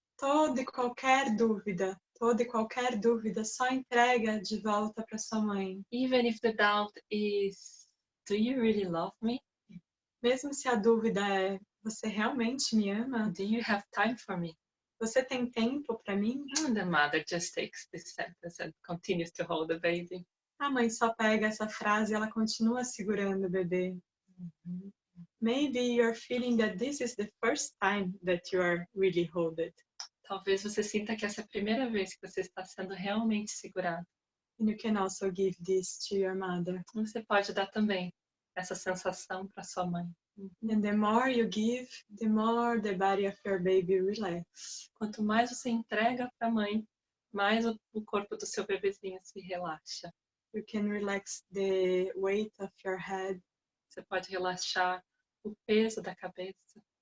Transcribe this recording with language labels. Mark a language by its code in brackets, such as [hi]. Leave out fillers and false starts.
[pt] Toda e qualquer dúvida, só entrega de volta para sua mãe. [en] Even if the doubt is, do you really love me? [pt] Mesmo se a dúvida é, você realmente me ama? [en] Do you have time for me? [pt] Você tem tempo para mim? [en] And the mother just takes this sentence and continues to hold the baby. [pt] A mãe só pega essa frase e ela continua segurando o bebê. [en] Maybe you're feeling that this is the first time that you are really held. [pt] Talvez você sinta que essa é a primeira vez que você está sendo realmente segurado. [en] And you can also give this to your mother. [pt] Você pode dar também essa sensação para sua mãe. [en] And the more you give, the more the body of your baby relax. [pt] Quanto mais você entrega para a mãe, mais o corpo do seu bebezinho se relaxa. [en] You can relax the weight of your head. [pt] Você pode relaxar o peso da cabeça.